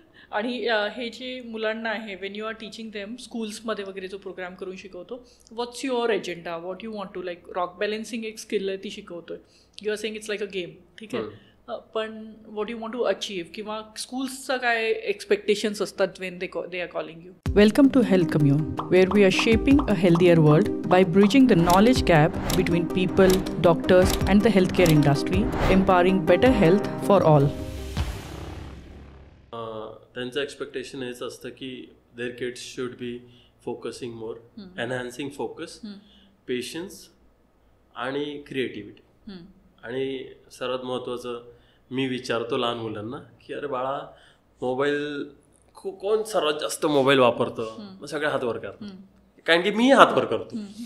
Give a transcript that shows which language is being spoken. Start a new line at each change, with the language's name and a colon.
Marathi: आणि हे जे मुलांना आहे
English: when you are teaching them स्कूल्समध्ये वगैरे जो प्रोग्राम करून शिकवतो what's your agenda what you want to like rock balancing
Marathi: एक स्किल आहे ती शिकवतोय
English: you are saying it's like a game
Marathi: ठीक आहे पण
English: what you want to achieve
Marathi: किंवा स्कूल्सचं काय एक्सपेक्टेशन्स असतात
English: When they are calling you. Welcome to Health Commune where we are shaping a healthier world by bridging the knowledge gap between people doctors and the health care industry empowering better health for all.
Marathi: त्यांचं expectation हेच असतं की
English: Their kids should be focusing more enhancing focus patience आणि creativity.
Marathi: आणि सर्वात महत्त्वाचं मी विचारतो लहान मुलांना की अरे बाळा मोबाईल कोण सर्वात जास्त मोबाईल वापरतं मग सगळे हात वर करतात कारण की मी हात वर करतो.